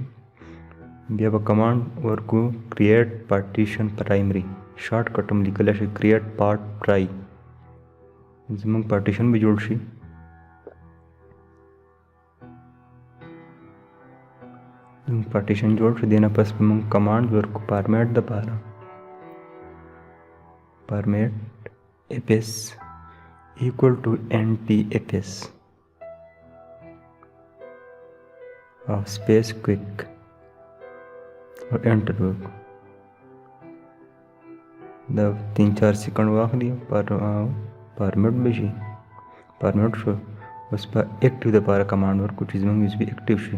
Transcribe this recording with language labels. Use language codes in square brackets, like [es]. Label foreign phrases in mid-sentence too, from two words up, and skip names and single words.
[ps] بیا به کمانډ ورکو [en] create partition primary, short cut [ps] هم لیکلی شي [en] create part pri. [ps] زموږ پارټیشن به جوړ شي. زموږ پارټیشن جوړ شو. دینه پس به موږ کمانډ ورکو فارمیټ دپاره، فارمیټ [en] fs equal to ntfs [ps] او [en] space quick [ps] او انټر وکړو. دا 3-4 سیکنډ واخلي، فارمیټ به شي. فارمیټ شو. اوس په اکټیو دپاره کمانډ ورکو چې زموږ یو اس بي اکټیو شي.